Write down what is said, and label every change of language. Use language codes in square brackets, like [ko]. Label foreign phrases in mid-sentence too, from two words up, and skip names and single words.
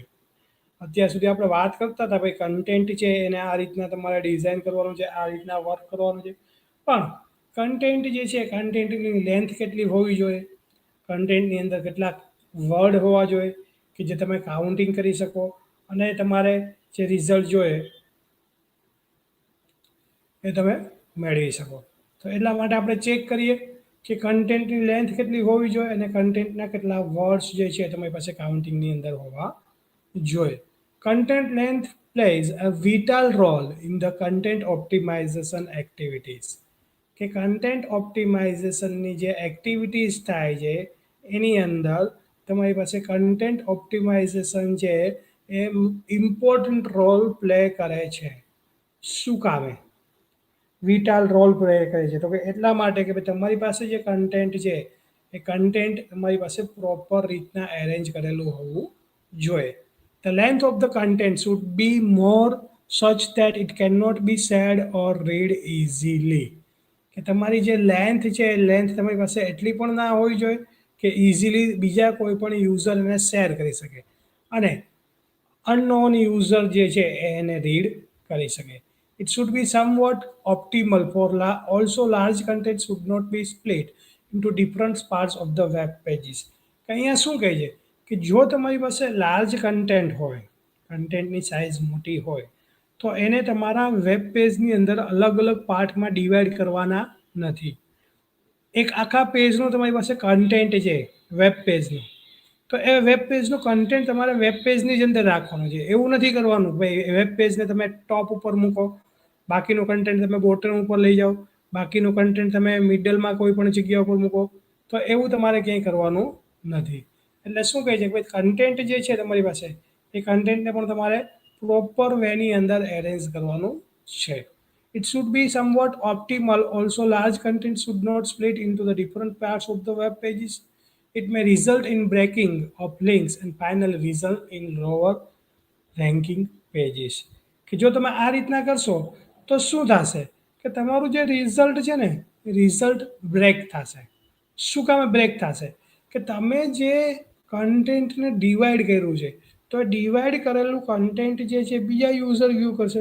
[gu] અત્યાર સુધી આપણે વાત કરતા હતા ભાઈ કન્ટેન્ટ છે એને આ રીતના તમારે ડિઝાઇન કરવાનું છે, આ રીતના વર્ક કરવાનું છે, પણ કન્ટેન્ટ જે છે [en] contentની length [gu] કેટલી હોવી જોઈએ, કન્ટેન્ટની અંદર કેટલાક વર્ડ હોવા જોઈએ કે જે તમે કાઉન્ટિંગ કરી શકો અને તમારે જે રિઝલ્ટ જોઈએ એ તમે મેળવી શકો. તો એટલા માટે આપણે ચેક કરીએ કે [en] contentની length [gu] કેટલી હોવી જોઈએ અને કન્ટેન્ટના કેટલા વર્ડ્સ જે છે તમારી પાસે કાઉન્ટિંગની અંદર હોવા જોઈએ. [en] Content length plays a vital role in the content optimization activities. [gu] કે [en] content optimizationની [gu] જે એક્ટિવિટીઝ થાય છે એની અંદર તમારી પાસે [en] content optimization [gu] છે એ [en] important role play [gu] કરે છે. શું કામે [en] vital role play [gu] કરે છે તો કે એટલા માટે કે ભાઈ તમારી પાસે જે કન્ટેન્ટ છે એ કન્ટેન્ટ તમારી પાસે પ્રોપર રીતના એરેન્જ કરેલું હોવું જોઈએ. [en] The length of the content should be more such that it cannot be shared or read easily. [gu] કે તમારી જે લેન્થ છે એ લેન્થ તમારી પાસે એટલી પણ ના હોવી જોઈએ કે ઇઝીલી બીજા કોઈ પણ યુઝર એને શેર કરી શકે અને [en] unknown user [gu] જે છે એને રીડ કરી શકે. [en] It should be somewhat optimal for also large content should not be split into different parts of the web pages. [gu] અહીંયા શું કહે છે કે જો તમારી પાસે [en] large content [gu] હોય, કન્ટેન્ટની સાઇઝ મોટી હોય તો એને તમારા [en] web pageની [gu] અંદર અલગ અલગ પાર્ટમાં ડિવાઈડ કરવાના નથી. એક આખા પેજનું તમારી પાસે કન્ટેન્ટ છે [en] web pageનું [gu] તો એ [en] web pageનું [gu] કન્ટેન્ટ તમારે [en] web pageની [gu] જ અંદર રાખવાનું છે. એવું નથી કરવાનું ભાઈ [en] web pageને [gu] તમે ટોપ ઉપર મૂકો, બાકીનું કન્ટેન્ટ તમે બોટમ ઉપર લઈ જાઓ, બાકીનું કન્ટેન્ટ તમે મિડલમાં કોઈ પણ જગ્યા ઉપર મૂકો, તો એવું તમારે ક્યાંય કરવાનું નથી. એટલે શું કહે છે કે ભાઈ કન્ટેન્ટ જે છે તમારી પાસે એ કન્ટેન્ટને પણ તમારે [en] proper wayની [gu] અંદર એરેન્જ કરવાનું છે. [en] It should be somewhat optimal. Also, large content should not split into the different parts of the web pages. It may result in breaking of links and finally result in lower ranking pages. [gu] કે જો તમે આ રીતના કરશો તો શું થશે કે તમારું જે રિઝલ્ટ છે ને રિઝલ્ટ બ્રેક થશે. શું કામે બ્રેક થશે કે તમે જે કન્ટેન્ટને ડિવાઈડ કર્યું છે તો ડિવાઈડ કરેલું કન્ટેન્ટ જે છે બીજા [en] user view [gu] કરશે.